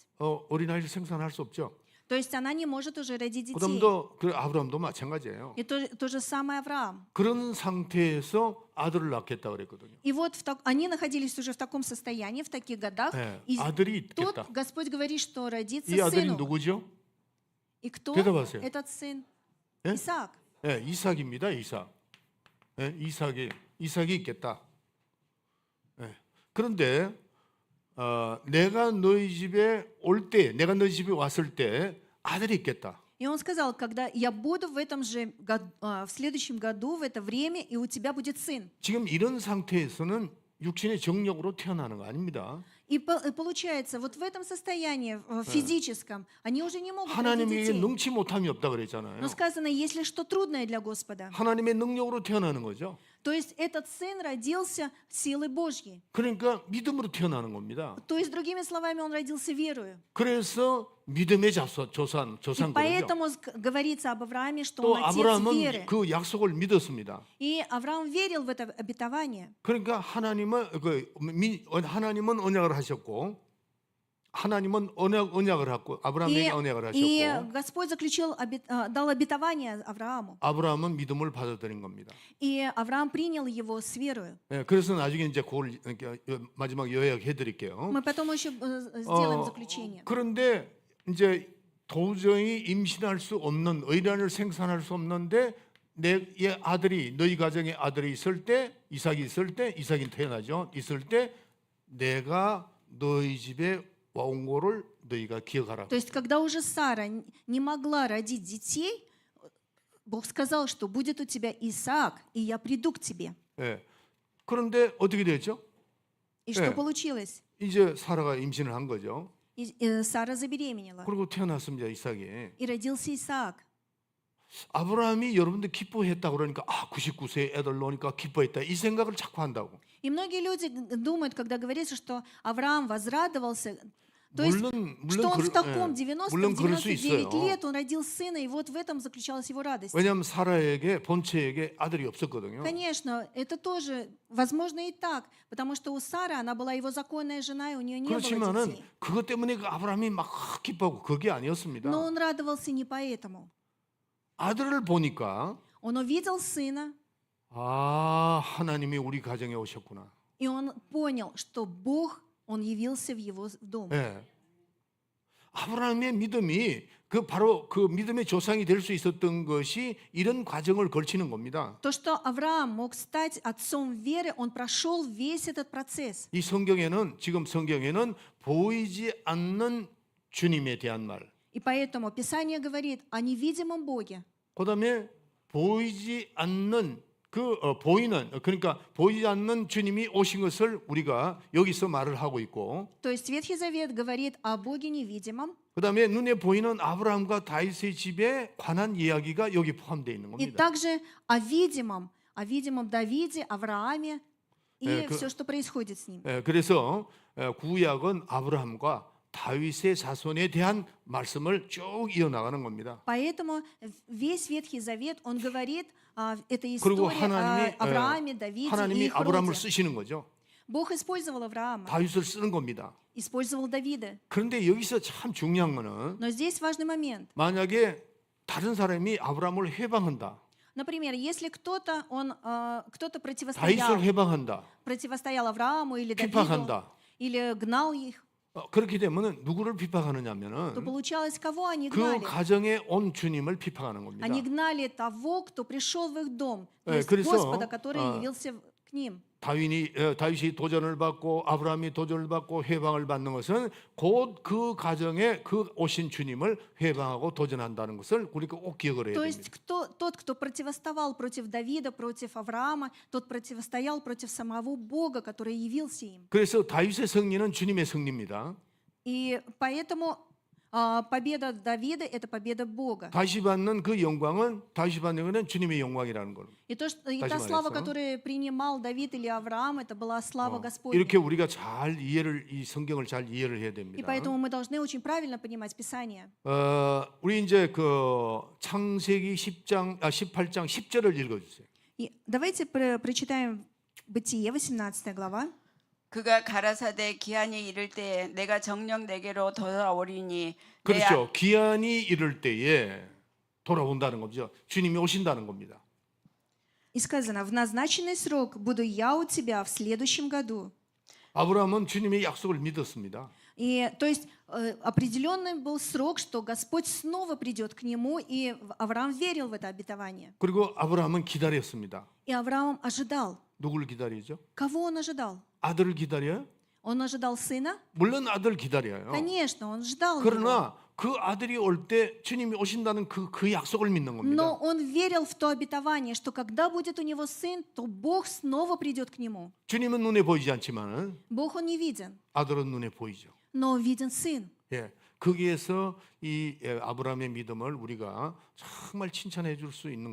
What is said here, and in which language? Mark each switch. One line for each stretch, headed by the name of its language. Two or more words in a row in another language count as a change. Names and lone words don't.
Korean: 어린아이를 생산할 수 없죠.
Russian: То есть она не может уже родить детей.
Korean: 그다음도 그 아브라함도 마찬가지예요.
Russian: И то же самое Авраам.
Korean: 그런 상태에서 아들을 낳겠다 그랬거든요.
Russian: И вот они находились уже в таком состоянии, в таких годах.
Korean: 네,
Russian: И
Korean: 아들이
Russian: тут
Korean: 있겠다.
Russian: Господь говорит, что родится
Korean: 이 아들이
Russian: сыну.
Korean: 누구죠?
Russian: И кто
Korean: 대답하세요.
Russian: этот сын?
Korean: 예?
Russian: Исаак.
Korean: 예, 이삭입니다. 이삭. 예, 이삭이 있겠다. 예. 그런데 내가 너희 집에 내가 너희 집에 왔을 때 아들이 있겠다.
Russian: И он сказал, когда я буду в этом же в следующем году, в это время, и у тебя будет сын.
Korean: 지금 이런 상태에서는 육신의 정력으로 태어나는 거 아닙니다.
Russian: И получается, вот в этом состоянии физическом, они уже не могут родить
Korean: 하나님에게
Russian: детей.
Korean: 능치 못함이 없다 그랬잖아요.
Russian: Но сказано, если что трудное для Господа.
Korean: 하나님의 능력으로 태어나는 거죠.
Russian: То есть этот сын родился силой Божьей.
Korean: 그러니까 믿음으로 태어나는 겁니다.
Russian: То есть, другими словами, он родился верою.
Korean: 그래서 믿음의
Russian: И
Korean: 조상거든요.
Russian: поэтому говорится об Аврааме, что
Korean: 또
Russian: он отец
Korean: 아브라함은
Russian: веры.
Korean: 그 약속을 믿었습니다.
Russian: И Авраам верил в это обетование.
Korean: 그러니까 하나님은 언약을 하셨고 하나님은 언약을 했고 아브라함에게 언약을
Russian: И
Korean: 하셨고
Russian: Господь дал обетование Аврааму.
Korean: 아브라함은 믿음을 받아들인 겁니다.
Russian: И Авраам принял его с верою.
Korean: 예, 그래서 나중에 이제 그걸 마지막 요약해 드릴게요.
Russian: Мы потом еще сделаем заключение.
Korean: 그런데 이제 도저히 임신할 수 없는 의란을 생산할 수 없는데 내 아들이 너희 가정에 아들이 있을 때 이삭이 태어나죠. 있을 때 내가 너희 집에 와온 거를 너희가 기억하라.
Russian: То есть, когда уже Сара не могла родить детей, Бог сказал, что будет у тебя Исаак, и я приду к тебе.
Korean: 예. 그런데 어떻게 됐죠?
Russian: И что получилось?
Korean: 이제 사라가 임신을 한 거죠.
Russian: И Сара забеременела.
Korean: 그리고 태어났습니다, 이삭이.
Russian: И родился Исаак.
Korean: 아브라함이 여러분들 기뻐했다 그러니까 99세에 애들 놓으니까 기뻐했다 이 생각을 자꾸 한다고.
Russian: И многие люди думают, когда говорится, что Авраам возрадовался, то есть, что он в таком 90,
Korean: 물론
Russian: в
Korean: 그럴 수
Russian: 99
Korean: 있어요.
Russian: лет он родил сына, и вот в этом заключалась его радость.
Korean: 왜냐하면 사라에게 본체에게 아들이 없었거든요.
Russian: Конечно, это тоже возможно и так, потому что у Сары она была его законная жена, и у нее не было
Korean: 그렇지만은
Russian: детей.
Korean: 그것 때문에 그 아브라함이 막 기뻐하고 그게 아니었습니다.
Russian: Но он радовался не поэтому.
Korean: 아들을 보니까
Russian: Он увидел сына,
Korean: 하나님이 우리 가정에 오셨구나.
Russian: и он понял, что Бог, он явился в его дом.
Korean: 예. 아브라함의 믿음이 그 바로 그 믿음의 조상이 될 수 있었던 것이 이런 과정을 걸치는 겁니다.
Russian: То, что Авраам мог стать отцом веры, он прошел весь этот процесс.
Korean: 이 성경에는 지금 성경에는 보이지 않는 주님에 대한 말,
Russian: И поэтому Писание говорит о невидимом Боге.
Korean: 그다음에 보이지 않는 보이는 그러니까 보이지 않는 주님이 오신 것을 우리가 여기서 말을 하고 있고,
Russian: То есть Ветхий Завет говорит о Боге невидимом,
Korean: 그다음에 눈에 보이는 아브라함과 다윗의 집에 관한 이야기가 여기 포함되어 있는
Russian: и
Korean: 겁니다.
Russian: также о видимом Давиде, Аврааме и все, что происходит с ним.
Korean: 그래서 구약은 아브라함과 다윗의 자손에 대한 말씀을 쭉 이어나가는 겁니다.
Russian: Поэтому весь Ветхий Завет, он говорит, это
Korean: 그리고
Russian: история
Korean: 하나님이
Russian: о Аврааме, Давиде и
Korean: 하나님이
Russian: их
Korean: 아브라함을
Russian: роде.
Korean: 쓰시는 거죠.
Russian: Бог использовал Авраама,
Korean: 다윗을 쓰는 겁니다.
Russian: использовал Давида.
Korean: 그런데 여기서 참 중요한 거는
Russian: Но здесь важный момент.
Korean: 만약에 다른 사람이 아브라함을 해방한다,
Russian: Например, если кто-то
Korean: 다윗을
Russian: противостоял
Korean: 해방한다,
Russian: Аврааму или Давиду,
Korean: 핍박한다.
Russian: или гнал их,
Korean: 그렇게 되면은 누구를
Russian: то
Korean: 핍박하느냐면은
Russian: получалось, кого они
Korean: 그
Russian: гнали?
Korean: 가정에 온 주님을 핍박하는 겁니다.
Russian: Они гнали того, кто пришел в их дом, то
Korean: 네,
Russian: есть
Korean: 그래서,
Russian: Господа, который явился к ним.
Korean: 다윗이 도전을 받고 아브라함이 도전을 받고 해방을 받는 것은 곧 그 가정에 그 오신 주님을 해방하고 도전한다는 것을 우리가 꼭 기억을 해야
Russian: То
Korean: 됩니다.
Russian: есть тот, кто противоставал против Давида, против Авраама, тот противостоял против самого Бога, который явился им.
Korean: 그래서 다윗의 승리는 주님의 승리입니다.
Russian: И поэтому победа Давида – это победа Бога.
Korean: 다윗이 받는 그 영광은 다윗이 받는 것은 주님의 영광이라는 걸.
Russian: И та
Korean: 다시
Russian: слава,
Korean: 말해서.
Russian: которую принимал Давид или Авраам, это была слава Господня.
Korean: 이렇게 우리가 잘 이 성경을 잘 이해를 해야
Russian: И
Korean: 됩니다.
Russian: поэтому мы должны очень правильно понимать Писание.
Korean: 우리 이제 그 창세기 18장 10절을 읽어주세요.
Russian: И давайте прочитаем Бытие, 18 глава.
Korean: 그가 가라사대 기한이 이를 때에 내가 정녕 내게로 돌아오리니 그렇죠. 기한이 이를 때에 돌아온다는 거죠. 주님이 오신다는 겁니다.
Russian: И сказано, в назначенный срок буду я у тебя в следующем году.
Korean: 아브라함은 주님의 약속을 믿었습니다.
Russian: И то есть определенный был срок, что Господь снова придет к нему, и Авраам верил в это обетование.
Korean: 그리고 아브라함은 기다렸습니다.
Russian: И Авраам ожидал.
Korean: 누구를 기다리죠?
Russian: Кого он ожидал?
Korean: 아들을 기다려요?
Russian: Он ожидал сына?
Korean: 물론 아들 기다려요.
Russian: Конечно, он ждал его.
Korean: 그러나 그 아들이 올 때 주님이 오신다는 그 약속을 믿는 겁니다.
Russian: Но он верил в то обетование, что когда будет у него сын, то Бог снова придет к нему.
Korean: 주님은 눈에 보이지 않지만은
Russian: Бог он не виден,
Korean: 아들은 눈에 보이죠.
Russian: но виден сын.
Korean: 예, 거기에서 이 아브라함의 믿음을 우리가 정말 칭찬해 줄 수 있는